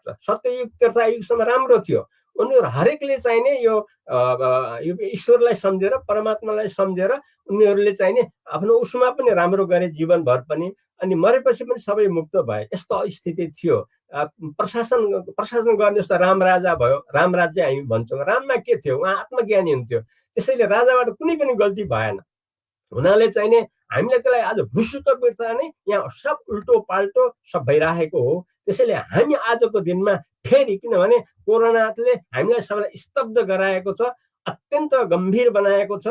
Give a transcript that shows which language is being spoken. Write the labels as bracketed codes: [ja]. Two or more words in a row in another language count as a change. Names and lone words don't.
[ne] सत्ययुग त्रेतायुगसम्म राम्रो थियो। उनीहरू हरेकले चाहिने यो ईश्वरलाई सम्झेर, परमात्मालाई सम्झेर उनीहरूले चाहिने आफ्नो उसमा पनि राम्रो गरे जीवनभर पनि, अनि मरेपछि पनि सबै मुक्त भए। यस्तो स्थिति थियो। प्रशासन गर्ने जस्तो राम राजा भयो, राम राज्य हामी भन्छौँ। राममा के थियो? उहाँ आत्मज्ञानी हुन्थ्यो, त्यसैले राजाबाट कुनै पनि गल्ती भएन। हुनाले चाहिने हामीले त्यसलाई आज भुसुक्क बिर्ता नै यहाँ सब उल्टो पाल्टो सब भइरहेको हो। त्यसैले हामी आजको दिनमा फेरि, किनभने कोरोनाले हामीलाई सबैलाई स्तब्ध गराएको छ, अत्यन्त गम्भीर बनाएको छ।